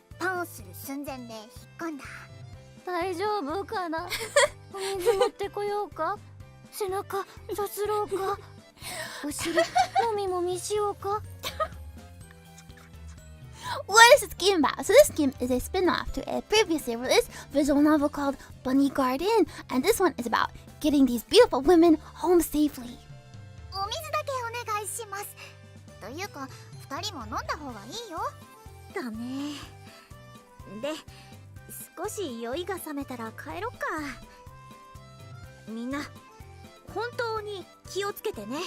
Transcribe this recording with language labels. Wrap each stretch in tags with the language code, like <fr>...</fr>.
<ja>パンをする寸前で引っ込んだ。大丈夫かな。お水持ってこようか。背中さすろうか。お尻もみもみしようか。</ja> <en>What is this game about? So this game is a spin-off to a previously released visual novel called Bunny Garden, and this one is about getting these beautiful women home safely.</en> <ja>お水だけお願いします。というか、二人も飲んだ方がいいよ。だね。で、少し酔いが覚めたら帰ろっか。みんな、本当に気をつけてね。</ja>